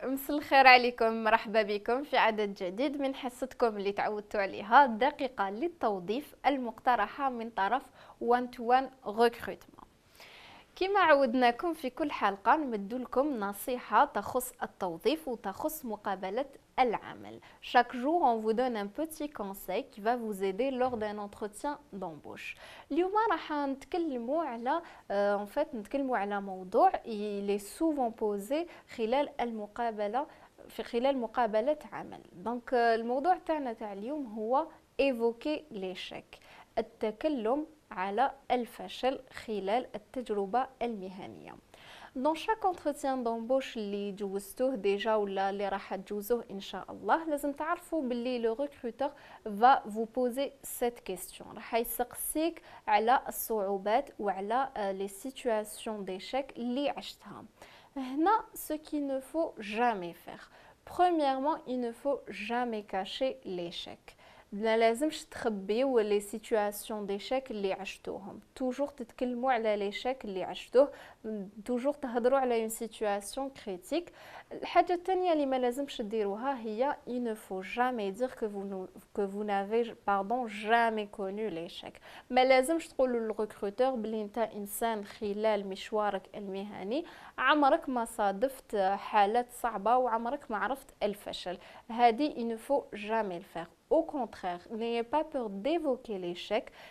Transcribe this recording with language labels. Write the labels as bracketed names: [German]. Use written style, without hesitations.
[Arabic] الخير عليكم، مرحبا بكم في عدد جديد من حصتكم اللي تعودتوا عليها، دقيقة للتوظيف المقترحة من طرف One to One Recruitment. كما عودناكم في كل حلقة نمد لكم نصيحة تخص التوظيف وتخص مقابلة العمل. [French] Chaque jour, on vous donne un petit conseil qui va vous aider lors d'un entretien d'embauche. [Arabic] اليوم راح نتكلموا على نتكلموا على موضوع [French] il est souvent posé [Arabic] خلال مقابلة عمل. دونك الموضوع تاعنا تاع اليوم هو [French] évoquer l'échec. [Arabic] التكلم على الفشل خلال التجربة المهنية. [French] Dans chaque entretien d'embauche [Arabic] اللي جوزتوه ديجا ولا اللي راح تجوزوه ان شاء الله لازم تعرفوا باللي لو [French] recruteur va vous poser cette question. [Arabic] راح يسقسيك على الصعوبات وعلى [French] les situations d'échec [Arabic] اللي عشتها. [French] هنا ce qu'il ne faut jamais faire. Premièrement, il ne faut jamais cacher l'échec. [Arabic] لا لازمش تخبيو لي سيتوياسيون ديشيك اللي عشتوهم، توجور تتكلموا على ليشيك اللي عشتوه، توجور تهضروا على اون سيتوياسيون كريتيك. الحاجه الثانيه اللي ما لازمش ديروها هي [French] il ne faut jamais dire que vous n'avez jamais connu l'échec. [Arabic] ما لازمش تقولوا للريكروتور بلي انت انسان خلال مشوارك المهني عمرك ما صادفت حالات صعبه وعمرك ما عرفت الفشل. هذه [French] il ne faut jamais le faire. Au contraire, n'ayez pas peur d'évoquer l'échec.